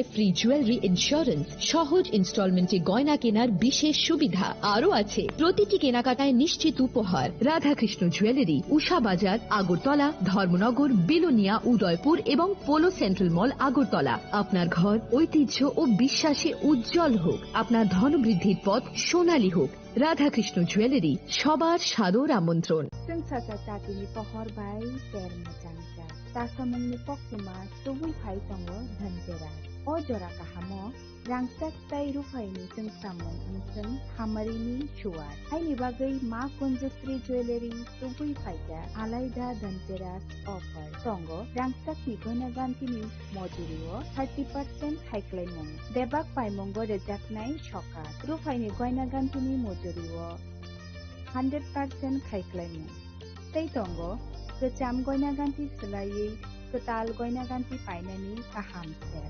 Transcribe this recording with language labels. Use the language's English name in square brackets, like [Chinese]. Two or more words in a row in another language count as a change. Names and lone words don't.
[English] free jewellery insurance [Bangla] সহজ ইনস্টলমেন্টে গয়না কেনার বিশেষ সুবিধা আরও আছে প্রতিটি কেনাকাটায় নিশ্চিত উপহার রাধাকৃষ্ণ জুয়েলারি উষা বাজার আগরতলা ধর্মনগর বিলোনিয়া উদয়পুর এবং পোলো সেন্ট্রাল মল আগরতলা আপনার ঘর ঐতিহ্য ও বিশ্বাসে উজ্জ্বল হোক আপনার ধনবৃদ্ধির পথ সোনালী হোক রাধাকৃষ্ণ জুয়েলারি সবার সাদর আমন্ত্রণ [Kok Borok] Tasamungni poktima tubui phai tongo dhanteras o jora kahamo rangsak tai rufaini sing samung inseng hamarini shuar haini bagai ma konjastri jewelry tubui phaika alaida dhanteras offer tongo rangsak ni gona gantini mojurio 30% haiklaimung debak paimongo rejaknai shokat rufaini goina gantini mojurio 100% haiklaimung tei tongo Kecam goina ganti selai ketal goina ganti painani kaham ser.